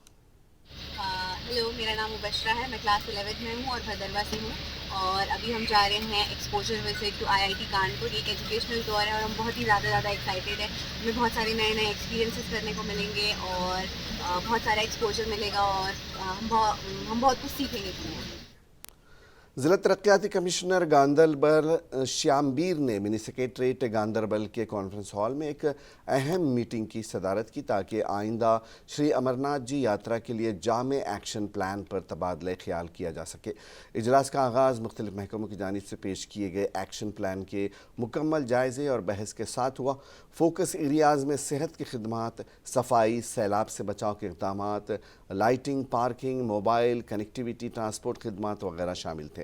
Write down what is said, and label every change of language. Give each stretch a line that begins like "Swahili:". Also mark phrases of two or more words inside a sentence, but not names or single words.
Urdu: ہیلو، میرا نام مبشرہ ہے، میں کلاس 11 میں ہوں اور بھدروا سے ہوں، اور ابھی ہم جا رہے ہیں
English: exposure visit to
Urdu: IIT کانپور۔ ایک
English: educational tour
Urdu: ہے اور ہم بہت ہی زیادہ ایکسائٹیڈ ہیں۔ ہمیں بہت سارے نئے ایکسپیرینسز کرنے کو ملیں گے اور بہت سارا ایکسپوجر ملے گا اور ہم بہت کچھ سیکھیں گے۔ ضلع ترقیاتی کمشنر گاندربل شیامبیر نے منی سیکریٹریٹ گاندربل کے
English: conference hall
Urdu: میں ایک اہم میٹنگ کی صدارت کی تاکہ آئندہ شری امرناتھ جی یاترا کے لیے جامع
English: action plan
Urdu: پر تبادلہ خیال کیا جا سکے۔ اجلاس کا آغاز مختلف محکموں کی جانب سے پیش کیے گئے
English: action plan
Urdu: کے مکمل جائزے اور بحث کے ساتھ ہوا۔
English: focus areas
Urdu: میں صحت کی خدمات، صفائی، سیلاب سے بچاؤ کے اقدامات، لائٹنگ، پارکنگ،
English: mobile connectivity,
Urdu: ٹرانسپورٹ خدمات وغیرہ شامل تھے۔